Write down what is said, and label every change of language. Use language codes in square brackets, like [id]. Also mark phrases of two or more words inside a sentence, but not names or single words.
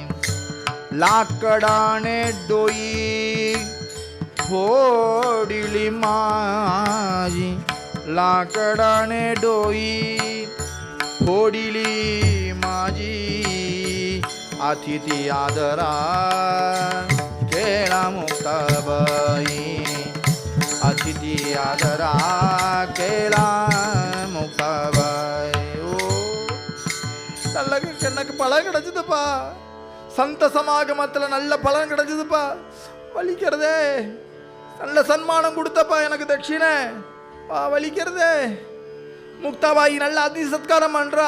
[mr] लाकडाने डोई फोडिली माझी लाकडाने डोई फोडिली माझी. अतिथी आदरा केला मुक्ताबाई अतिथी आदरा केला मुक्ताबाई. [ta] நல்ல எனக்கு பலன் கிடைச்சதுப்பா. சந்த சமாகமத்தில் நல்ல பலன் கிடைச்சதுப்பா. வலிக்கிறதே. நல்ல சன்மானம் கொடுத்தப்பா எனக்கு தட்சிணை. வலிக்கிறதே. முக்தாபாயி நல்ல அதி சத்காரம் பண்றா.